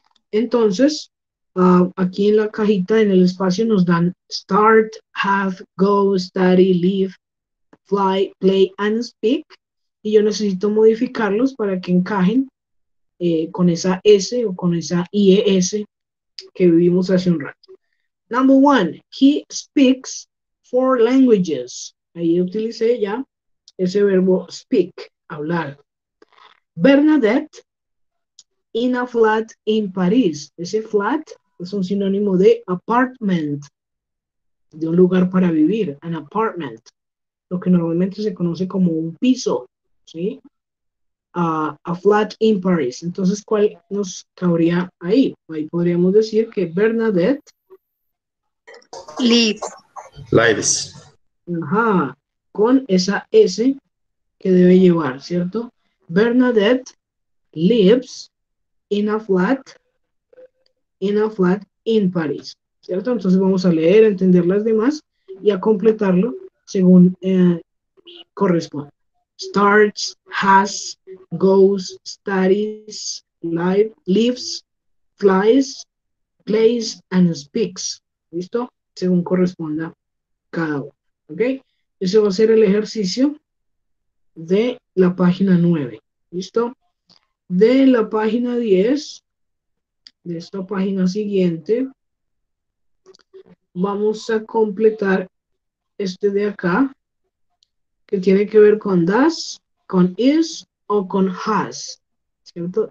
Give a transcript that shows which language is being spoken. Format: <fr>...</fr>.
<es>Entonces, aquí en la cajita, en el espacio, nos dan</es> <en>start, have, go, study, live, fly, play, and speak.</en> <es>Y yo necesito modificarlos para que encajen con esa S o con esa IES que vivimos hace un rato.</es> <en>Number 1, he speaks 4 languages.</en> <es>Ahí utilicé ya ese verbo speak, hablar.</es> <en>Bernadette in a flat in París.</en> <es>Ese flat es un sinónimo de apartment, de un lugar para vivir,</es> <en>an apartment,</en> <es>lo que normalmente se conoce como un piso, ¿sí?</es> <en>A flat in Paris.</en> <es>Entonces, ¿cuál nos cabría ahí? Ahí podríamos decir que Bernadette</es> <en>lives.</en> <es>Ajá, con esa S que debe llevar, ¿cierto?</es> <en>Bernadette lives in a flat in Paris,</en> <es>¿cierto? Entonces vamos a leer, a entender las demás y a completarlo según corresponde.</es> <en>Starts, has, goes, studies, lives, flies, plays, and speaks.</en> <es>¿Listo? Según corresponda cada uno. ¿Ok? Ese va a ser el ejercicio de la página 9. ¿Listo? De la página 10, de esta página siguiente, vamos a completar este de acá, que tiene que ver con does, con is o con has, ¿cierto?</es>